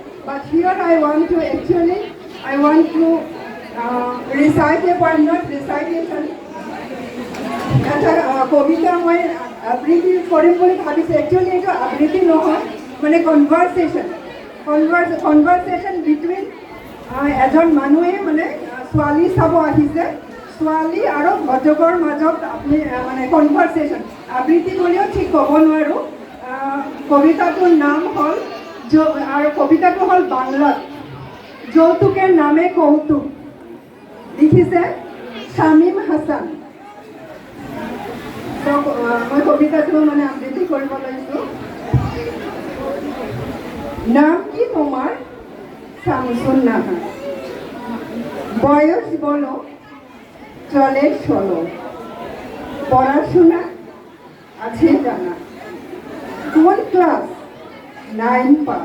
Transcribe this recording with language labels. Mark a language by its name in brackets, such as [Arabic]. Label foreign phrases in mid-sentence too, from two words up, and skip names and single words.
[English] but here I want to recite a poem, not recitation. [Assamese] এটা কবিতা মই আবৃত্তি কৰিম বুলি ভাবিছোঁ। একচুৱেলি এইটো আবৃত্তি নহয়, মানে [English] conversation between [Assamese] এজন মানুহে মানে ছোৱালী চাব আহিছে, ছোৱালী আৰু ভজকৰ মাজত আপুনি মানে কনভাৰ্চেশ্যন। আবৃত্তি বুলিও ঠিক ক'ব নোৱাৰোঁ। কবিতাটোৰ নাম হ'ল আৰু কবিতাটো হ'ল বাংলাত, যৌতুকের নামে কৌতুক, লিখিছে শামীম হাসান। মই কবিতাটো মানে আবৃত্তি কৰিব লৈছোঁ। [Bangla] নাম কি তোমার? শামসুন নাহার। বয়স বলো, চলে 16। পড়াশোনা আছে জানা। কোন ক্লাস? 9 পাস।